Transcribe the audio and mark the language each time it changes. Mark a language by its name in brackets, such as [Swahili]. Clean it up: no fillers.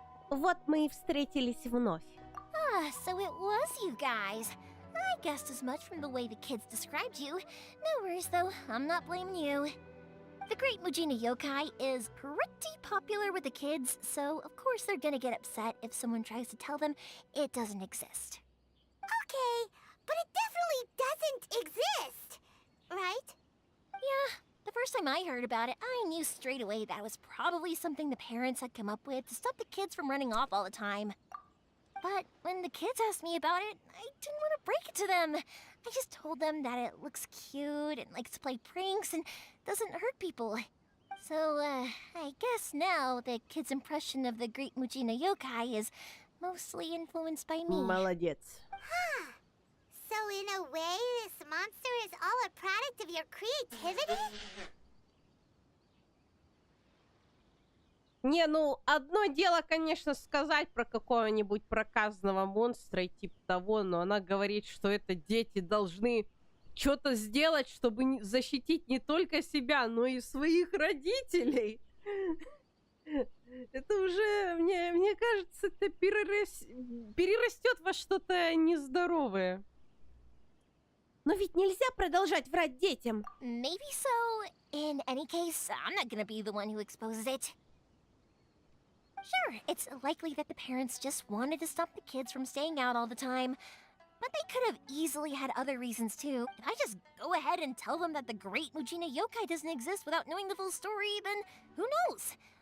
[Russian] Вот мы и встретились вновь. [English] Ah, so it was you guys. I guessed as much from the way the kids described you. No worries, though. I'm not blaming you. The great Mujina yokai is pretty popular with the kids, so of course they're gonna get upset if someone tries to tell them it doesn't exist. Okay, but it definitely doesn't exist, right? Yeah, the first time I heard about it, I knew straight away that was probably something the parents had come up with to stop the kids from running off all the time. But when the kids asked me about it, I didn't want to break it to them. I just told them that it looks cute and likes to play pranks and doesn't hurt people. So, I guess now the kids' impression of the great Mujina yokai is mostly influenced by me. [Russian] Молодец. [English] Huh. So in a way, this monster is all a product of your creativity? [Russian] Не, ну, одно дело, конечно, сказать про какого-нибудь проказного монстра и типа того, но она говорит, что это дети должны что-то сделать, чтобы защитить не только себя, но и своих родителей. Это уже, мне кажется, это перерастет во что-то нездоровое. Но ведь нельзя продолжать врать детям. [English] Maybe so. In any case, I'm not gonna be the one who exposes it. Sure, it's likely that the parents just wanted to stop the kids from staying out all the time. But they could have easily had other reasons too. If I just go ahead and tell them that the great Mujina yokai doesn't exist without knowing the full story, then who knows?